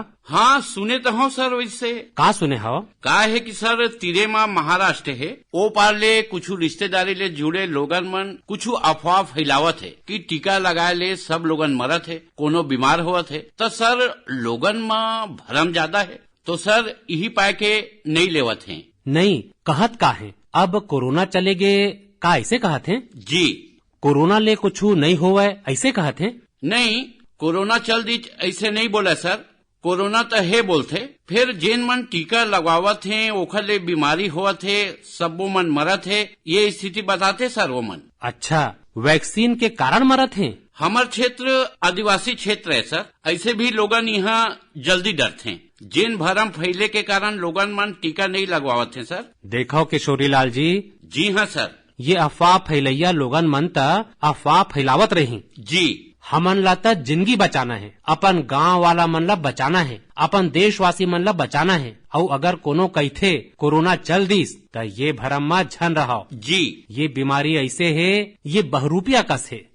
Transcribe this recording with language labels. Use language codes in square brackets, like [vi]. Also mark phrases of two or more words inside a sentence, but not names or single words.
[hne] हाँ सुने तो हो सर। वैसे का सुने हो? का है कि सर तीरे माँ महाराष्ट्र है, ओ पार ले कुछ रिश्तेदारी ले जुड़े लोगन मन कुछ अफवाह फैलावत है कि टीका लगाए ले सब लोगन मरत है, कोनो बीमार होवत है। तो सर लोगन में भरम ज्यादा है, तो सर यही पाए के नहीं लेवत हैं। नहीं कहत का है? अब कोरोना चलेगे का ऐसे कहत है? जी। कोरोना ले कुछ नहीं होवे ऐसे कहत है? नहीं, कोरोना चल दी ऐसे नहीं बोला सर। कोरोना तो है बोलते, फिर जेन मन टीका लगवावत है ओखर ले बीमारी होवत है, सबो मन मरत है, ये स्थिति बताते सर वो मन। अच्छा, वैक्सीन के कारण मरत है? हमार क्षेत्र आदिवासी क्षेत्र है सर, ऐसे भी लोगन यहाँ जल्दी डरते हैं। जेन भरम फैले के कारण लोगन मन टीका नहीं लगवावत है सर। देखो किशोरी लाल जी। जी हाँ सर। ये अफवाह फैलैया लोगन मन त अफवाह फैलावत रही। जी। हमन ला त जिंदगी बचाना है, अपन गांव वाला मन ला बचाना है, अपन देशवासी मन ला बचाना है। और अगर कोनो कहथे कोरोना चल दिस त ये भरम में झन रहो। जी। ये बीमारी ऐसे है, ये बहुरूपिया कस है।